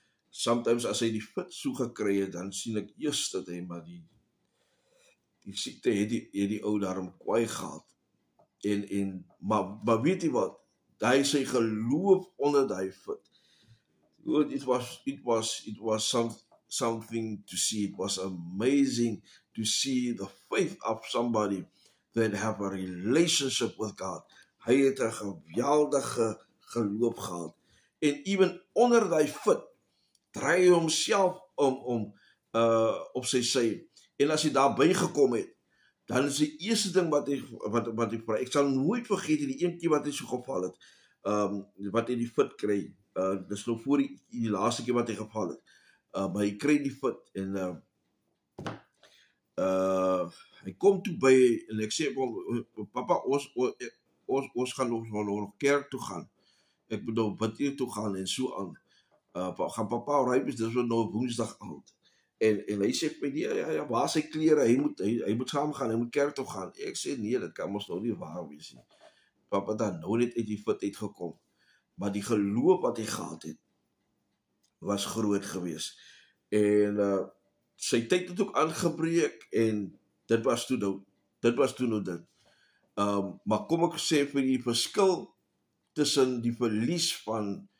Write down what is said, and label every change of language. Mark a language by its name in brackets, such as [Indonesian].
[English] Sometimes [Afrikaans] as hy die fit so gekry het, dan sien ek eers dat hy maar die siekte het die ou daarom kwaai gehad. Maar weet jy wat? Daai sy geloof onder daai fit. [English] It was something to see. It was amazing to see the faith of somebody that have a relationship with God. [Afrikaans] Hy het 'n geweldige geloof gehad. En [English] even [Afrikaans] onder daai fit, draai hy homself om op sy sy. En as hy daar bygekom het, dan is die eerste ding wat hy vra. Ek sal nooit vergeet die een keer wat hy so geval het, wat hy die fit kry. Dis nou voor die laaste keer wat hy geval het. Maar hy kry die fit, en hy kom toe by, en ek sê, papa, ons gaan nog kerk toe gaan. Ek bedoel, bid toe gaan, en so aan. Gaan papa ryp, dis nou Woensdag aand. En hy sê vir my, ja, waar is sy klere, hy moet saam gaan, hy moet kerk toe gaan. Ek sê, nee, dit kan ons nou nie waar wees nie. Papa dan nou net uit die fit uitgekom. Maar die geloof wat hy gehad het, was groot gewees. En sy tyd het ook aangebreek, en dit was toe nou dit. Maar kom ek sê vir die verskil tussen die verlies van